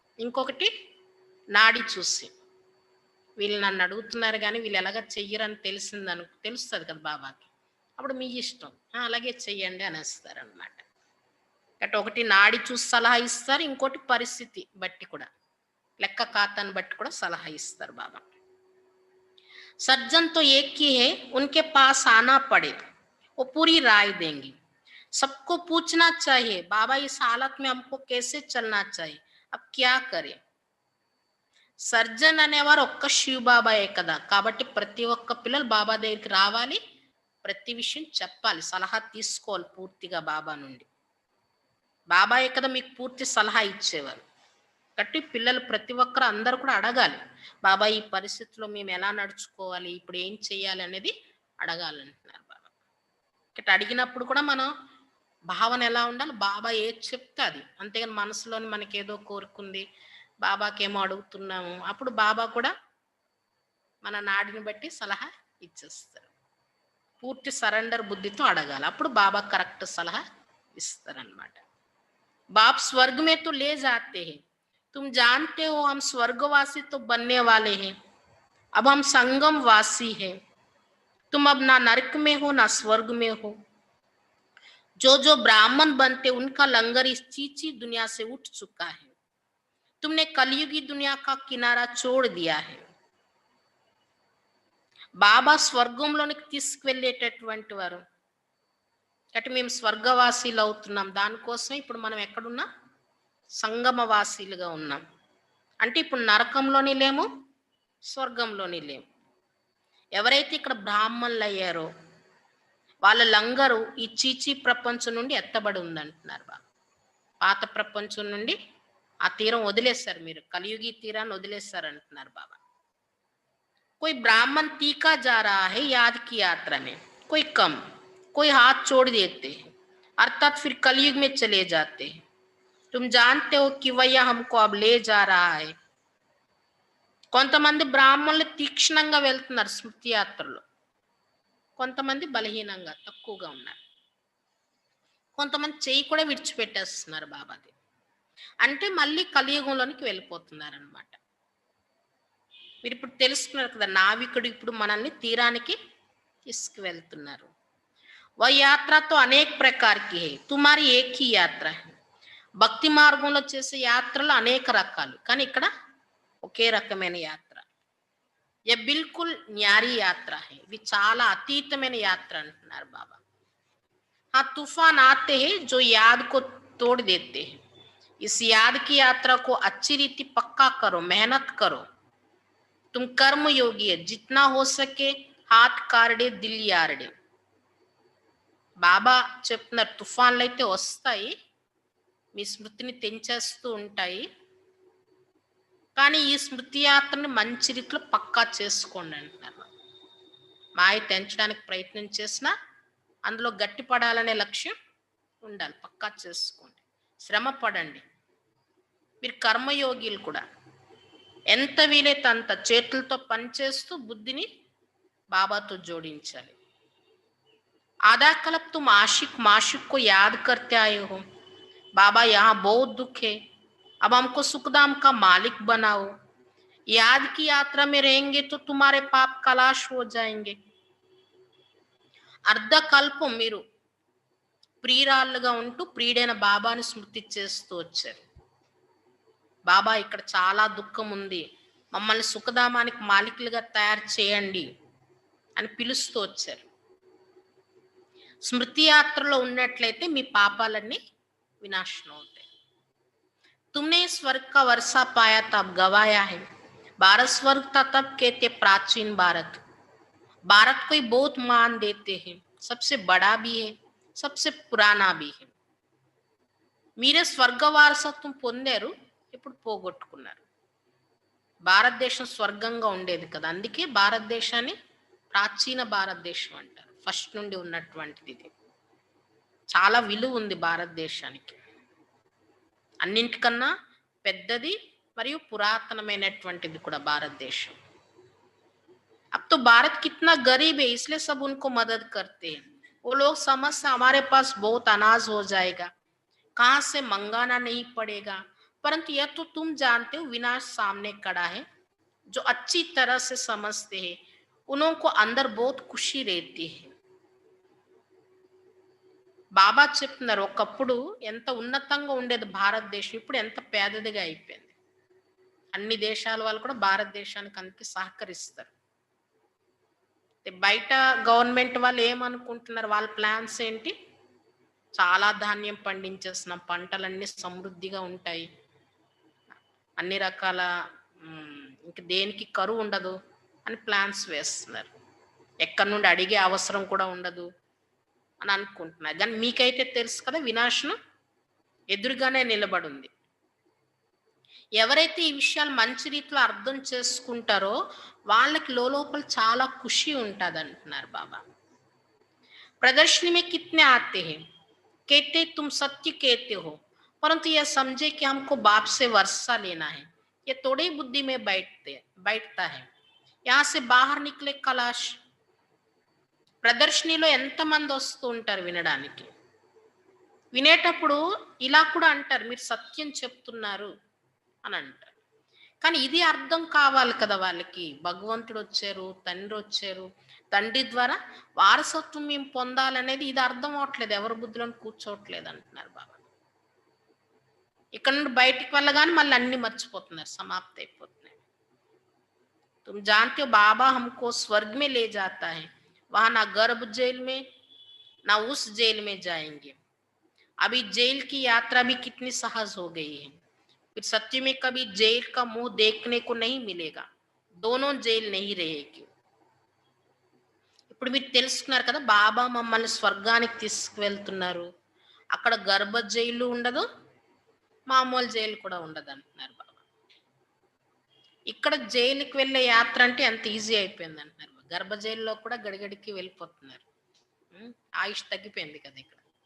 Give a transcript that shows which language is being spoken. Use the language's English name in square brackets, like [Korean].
[Telugu] ఇంకొకటి నాడి చూసి, వీళ్ళు నన్ను అడుగుతున్నారు కానీ వీళ్ళు ఎలాగ చెయ్యరని తెలుస్తుంది కదా బాబాకి, అప్పుడు మీ ఇష్టం, అలాగే చెయ్యండి అనేస్తారు అనమాట. అటు ఒకటి నాడి చూసి సలహా ఇస్తారు, ఇంకోటి పరిస్థితి బట్టి కూడా, లెక్క ఖాతాను బట్టి కూడా సలహా ఇస్తారు బాబా. [Hindi] सज्जन तो एक ही है, उनके पास आना पड़े वो पूरी राय देंगे। सबको पूछना चाहिए बाबा इस हालत में हमको कैसे चलना चाहिए, अब क्या करें। [Telugu] సర్జన్ అనేవారు ఒక్క శివ బాబాయే కదా, కాబట్టి ప్రతి ఒక్క పిల్లలు బాబా దగ్గరికి రావాలి, ప్రతి విషయం చెప్పాలి, సలహా తీసుకోవాలి పూర్తిగా బాబా నుండి. బాబాయే కదా మీకు పూర్తి సలహా ఇచ్చేవారు. కాబట్టి పిల్లలు ప్రతి ఒక్కరు అందరూ కూడా అడగాలి, బాబా ఈ పరిస్థితిలో మేము ఎలా నడుచుకోవాలి, ఇప్పుడు ఏం చేయాలి అనేది అడగాలంటున్నారు బాబా. ఇక్కడ అడిగినప్పుడు కూడా మనం భావన ఎలా ఉండాలి, బాబా ఏది చెప్తే అది, అంతేగాని మనసులోని మనకి ఏదో కోరుకుంది బాబాకేమో అడుగుతున్నాము, అప్పుడు బాబా కూడా మన నాడిని బట్టి సలహా ఇచ్చేస్తారు. పూర్తి సరెండర్ బుద్ధితో అడగాలి, అప్పుడు బాబా కరెక్ట్ సలహా ఇస్తారనమాట. [Hindi] बाप स्वर्ग में तो ले जाते हैं, तुम जानते हो हम स्वर्गवासी तो बनने वाले हैं, अब हम संगम वासी हैं। तुम अब ना नरक में हो ना स्वर्ग में हो। जो जो ब्राह्मण बनते उनका लंगर इस चीची दुनिया से उठ चुका है। तुमने कलयुगी दुनिया का किनारा छोड़ दिया है। [Telugu] బాబా స్వర్గంలోనికి తీసుకువెళ్ళేటటువంటి వారు, అంటే మేము స్వర్గవాసీలు అవుతున్నాం, దానికోసం ఇప్పుడు మనం ఎక్కడున్నాం, సంగమవాసీలుగా ఉన్నాం. అంటే ఇప్పుడు నరకంలోని లేము, స్వర్గంలోని లేము. ఎవరైతే ఇక్కడ బ్రాహ్మణులు అయ్యారో వాళ్ళ లంగరు ఈ చీచీ ప్రపంచం నుండి ఎత్తబడి ఉందంటున్నారు బాబా. పాత ప్రపంచం నుండి ఆ తీరం వదిలేశారు, మీరు కలియుగి తీరాన్ని వదిలేశారు అంటున్నారు బాబా. [Hindi] कोई ब्राह्मण तीखा जा रहा है याद की यात्रा में, कोई कम, कोई हाथ छोड़ देते हैं, अर्थात फिर कलयुग में चले जाते हैं। तुम जानते हो कि वह हमको अब ले जा रहा है। [Telugu] కొంతమంది బ్రాహ్మణులు తీక్షణంగా వెళ్తున్నారు స్మృతి యాత్రలో, కొంతమంది బలహీనంగా తక్కువగా ఉన్నారు, కొంతమంది చెయ్యి కూడా విడిచిపెట్టేస్తున్నారు బాబాది. అంటే మళ్ళీ కలియుగంలోనికి వెళ్ళిపోతున్నారు అనమాట. మీరు ఇప్పుడు తెలుసుకున్నారు కదా, నావికుడు ఇప్పుడు మనల్ని తీరానికి తీసుకువెళ్తున్నారు. [Hindi] वह यात्रा तो అనేక ప్రకార్ కి హై, తుమారి ఏక్ హీ యాత్ర హై. [Telugu] భక్తి మార్గంలో చేసే యాత్రలు అనేక రకాలు, కానీ ఇక్కడ ఒకే రకమైన యాత్ర. [Hindi] ये बिल्कुल न्यारी यात्रा है, [Telugu] ఇది చాలా అతీతమైన యాత్ర అంటున్నారు బాబా. [Hindi] हाँ तूफान आते हैं जो याद को तोड़ देते हैं. इस याद की यात्रा को अच्छी रीति पक्का करो, मेहनत करो. तुम कर्म योगी है, जितना हो सके हाथ कारडे दिल यारडे. [Telugu] బాబా చెప్తున్నారు తుఫాన్లు అయితే వస్తాయి, మీ స్మృతిని తెంచేస్తూ ఉంటాయి, కానీ ఈ స్మృతి యాత్రని మంచి రీతిలో పక్కా చేసుకోండి అంటున్నారు. మాయ తెంచడానికి ప్రయత్నం చేసినా అందులో గట్టిపడాలనే లక్ష్యం ఉండాలి. పక్కా చేసుకోండి, శ్రమ పడండి. మీరు కర్మయోగిలు కూడా ఎంత వీలైతే అంత చేతులతో పనిచేస్తూ బుద్ధిని బాబాతో జోడించాలి. [Hindi] आधा कल्प तुम आशिक माशिक को याद करते आए हो. बाबा यहाँ बहुत दुख है, अब हमको सुखधाम का मालिक बनाओ. याद की यात्रा में रहेंगे तो तुम्हारे पाप कलाश हो जाएंगे. [Telugu] అర్ధ కల్పం మీరు ప్రియురాళ్ళుగా ఉంటూ ప్రియుడైన బాబాని స్మృతి చేస్తూ వచ్చారు. బాబా ఇక్కడ చాలా దుఃఖం ఉంది, మమ్మల్ని సుఖధామానికి మాలికులుగా తయారు చేయండి అని పిలుస్తూ వచ్చారు. స్మృతి యాత్రలో ఉన్నట్లయితే మీ పాపాలన్నీ వినాశనం అవుతాయి. [Hindi] तुमने स्वर्ग का वर्षा पाया तब गवाया है, भारत स्वर्ग था तब कहते प्राचीन भारत. भारत को बहुत मान देते हैं, सबसे बड़ा भी है, सबसे पुराना भी है. [Telugu] మీరే స్వర్గ వారసత్వం పొందారు, ఇప్పుడు పోగొట్టుకున్నారు. భారతదేశం స్వర్గంగా ఉండేది కదా, అందుకే భారతదేశాన్ని ప్రాచీన భారతదేశం అంటారు. ఫస్ట్ నుండి ఉన్నటువంటిది ఇది. చాలా విలువ ఉంది భారతదేశానికి, అన్నింటికన్నా పెద్దది మరియు పురాతనమైనటువంటిది కూడా భారతదేశం. [Hindi] अब तो भारत कितना गरीब है, इसलिए सब उनको मदद करते हैं. वो लोग समझते हमारे पास बहुत अनाज हो जाएगा, कहाँ से मंगाना नहीं पड़ेगा. परंतु यह तो तुम जानते हो विनाश सामने खड़ा है. जो अच्छी तरह से समझते हैं उन्हों को अंदर बहुत खुशी रहती है. [Telugu] బాబా చెప్తున్నారు ఒకప్పుడు ఎంత ఉన్నతంగా ఉండేది భారతదేశం, ఇప్పుడు ఎంత పేదదిగా అయిపోయింది. అన్ని దేశాల వాళ్ళు కూడా భారతదేశానికి అందుకే సహకరిస్తారు. బయట గవర్నమెంట్ వాళ్ళు ఏమనుకుంటున్నారు, వాళ్ళ ప్లాన్స్ ఏంటి, చాలా ధాన్యం పండించేస్తున్నాం, పంటలన్నీ సమృద్ధిగా ఉంటాయి, అన్ని రకాల ఇంక దేనికి కరువు ఉండదు అని ప్లాన్స్ వేస్తున్నారు. ఎక్కడి నుండి అడిగే అవసరం కూడా ఉండదు అని అనుకుంటున్నారు. కానీ మీకైతే తెలుసు కదా, వినాశనం ఎదురుగానే నిలబడి ఉంది. ఎవరైతే ఈ విషయాలు మంచి రీతిలో అర్థం చేసుకుంటారో వాళ్ళకి లోపల చాలా ఖుషి ఉంటుంది అంటున్నారు బాబా. [Hindi] प्रदर्शनी में कितने आते हैं, कहते तुम सत्य कहते हो, परंतु यह समझे कि हमको बाप से वर्षा लेना है. ये थोड़ी बुद्धि में बैठता है. यहाँ से बाहर निकले कलाश. [Telugu] ప్రదర్శనలో ఎంతమంది వస్తూ ఉంటారు వినడానికి. వినేటప్పుడు ఇలా కూడా అంటారు, మీరు సత్యం చెప్తున్నారు అని అంటారు. కానీ ఇది అర్థం కావాలి కదా వాళ్ళకి, భగవంతుడు వచ్చారు, తండ్రి వచ్చారు, తండ్రి ద్వారా వారసత్వం మేము పొందాలనేది ఇది అర్థం అవట్లేదు, ఎవరి బుద్ధిలో కూర్చోవట్లేదు అంటున్నారు బాబా. ఇక్కడ నుండి బయటికి వెళ్ళగానే మళ్ళీ అన్ని మర్చిపోతున్నారు, సమాప్తి అయిపోతున్నాయి. [Hindi] तुम जानते हो बाबा हमको स्वर्ग में ले जाता है, वहां ना गर्भ जेल में ना उस जेल में जाएंगे. अभी जेल की यात्रा भी कितनी सहज हो गई है. फिर सच्ची में कभी जेल का मुंह देखने को नहीं मिलेगा, दोनों जेल नहीं रहेगी. [Telugu] ఇప్పుడు మీరు తెలుసుకున్నారు కదా, బాబా మమ్మల్ని స్వర్గానికి తీసుకువెళ్తున్నారు, అక్కడ గర్భ జైలు ఉండదు, మామూలు జైలు కూడా ఉండదు అంటున్నారు బాబా. ఇక్కడ జైలుకి వెళ్ళే యాత్ర అంటే ఎంత ఈజీ అయిపోయింది అంటున్నారు. గర్భ జైల్లో కూడా గడిగడికి వెళ్ళిపోతున్నారు, ఆయుష్ తగ్గిపోయింది కదా ఇక్కడ.